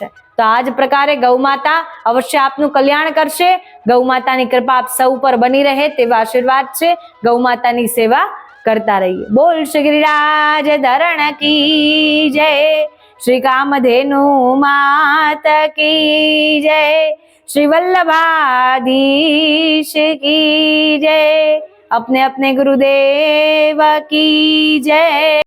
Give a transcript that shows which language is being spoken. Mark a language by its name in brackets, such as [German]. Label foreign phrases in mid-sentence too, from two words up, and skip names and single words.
[Gujarati] તો તો આ જ પ્રકારે ગૌ માતા અવશ્ય આપનું કલ્યાણ કરશે. ગૌ માતાની કૃપા આપ સૌ પર બની રહે તેવા આશીર્વાદ છે. ગૌ માતાની સેવા કરતા રહીએ. [Hindi] बोल श्री गिरिराज धरण की जय, श्री कामधेनु मात की जय, श्री वल्लभाधीश की जय, अपने अपने गुरुदेव की जय.